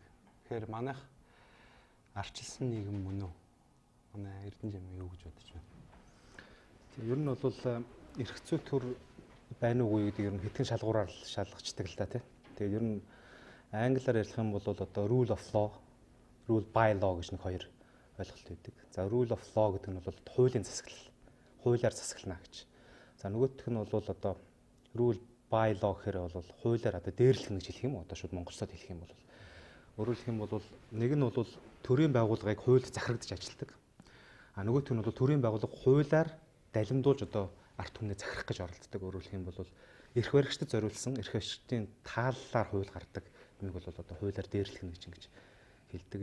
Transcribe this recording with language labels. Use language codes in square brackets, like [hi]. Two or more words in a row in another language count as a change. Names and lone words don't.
[mn] Тэгэхээр манайх арчилсан нийгэм мөн үү? Манай Эрдэнэ жамын юу гэж бодож байна? Ер нь бол эрх зүйн төр байна уугүй гэдэг ер нь хэдхэн шалгуураар шалгачдаг л да тий. Тэгээд ер нь англиар ярих юм бол одоо [en] rule of law, rule by law [mn] гэж нэг хоёр ойлголт байдаг. За [en] rule of law [mn] гэдэг нь бол хуулийн засаглал, хуулиар засаглана гэж. За нөгөөх нь бол одоо [en] rule by law [mn] гэхээр бол хуулиар одоо дээрлэхнэ гэж хэлэх юм уу? Одоо шууд монголчууд хэлэх юм бол өөрөөр хэлэх юм бол нэг нь бол төрийн байгууллагыг хуульд захирагдаж ажилтдаг. А нөгөөх нь бол төрийн байгууллага хуулиар далимдуулж одоо арт түмнээ захирах гэж оролддог. Өөрөөр хэлэх юм бол эрх баригчдад зориулсан эрх баригчдын тааллаар хууль гардаг юмыг бол одоо хуулиар дээрлэхнэ гэж ингэж хэлдэг.